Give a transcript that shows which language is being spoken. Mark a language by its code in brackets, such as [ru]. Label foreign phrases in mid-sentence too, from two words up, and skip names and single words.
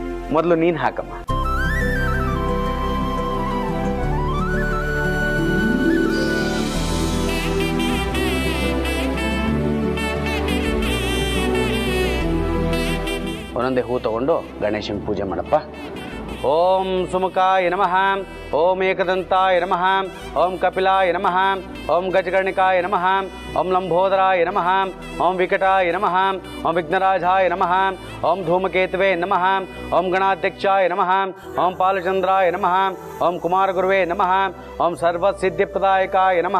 [kn] ಮೊದಲು ನೀನು ಹಾಕಮ್ಮ. ಒಂದೊಂದೇ ಹೂ ತಗೊಂಡು ಗಣೇಶನ ಪೂಜೆ ಮಾಡಪ್ಪ. [sa] ಓಂ ಸುಮುಖಾಯ ನಮಃ, ಓಂ ಏಕದಂತಾಯ ನಮಃ, ಓಂ ಕಪಿಲಾಯ ನಮಃ, ಓಂ ಗಜಗರ್ಣಿಕಾಯ ನಮಃ, ಓಂ ಲಂಬೋದರಾಯ ನಮಃ, ಓಂ ವಿಕಟಾಯ ನಮಃ, ಓಂ ವಿಘ್ನರಾಜಾಯ ನಮಃ, ಓಂ ಧೂಮಕೇತುವೆ ನಮಃ, ಓಂ ಗಣಾಧ್ಯಕ್ಷಾಯ ನಮಃ, ಓಂ ಪಾಲಚಂದ್ರಾಯ ನಮಃ, ಓಂ ಕುಮಾರಗುರುವೇ ನಮಃ, ಓಂ ಸರ್ವಸಿದ್ಧಿಪ್ರದಾಯಕಾಯ ನಮಃ.